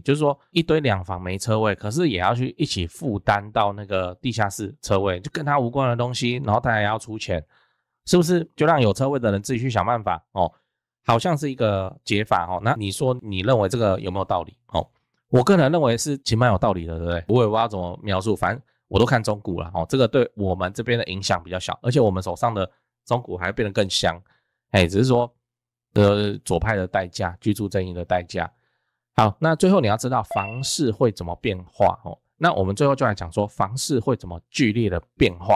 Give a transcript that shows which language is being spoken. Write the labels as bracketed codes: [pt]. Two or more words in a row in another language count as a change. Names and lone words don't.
[zh] 就是說一堆兩房沒車位，可是也要去一起負擔到那個地下室車位，就跟他無關的東西，然後他還要出錢，是不是就讓有車位的人自己去想辦法好像是一個解法那你說你認為這個有沒有道理我個人認為是其實蠻有道理的，对不对？我也不知道怎麼描述，反正我都看中古了這個對我們這邊的影響比較小，而且我們手上的中古還變得更香只是說左派的代價，居住正義的代價。好，那最後你要知道房市會怎麼變化那我們最後就來講說房市會怎麼劇烈的變化。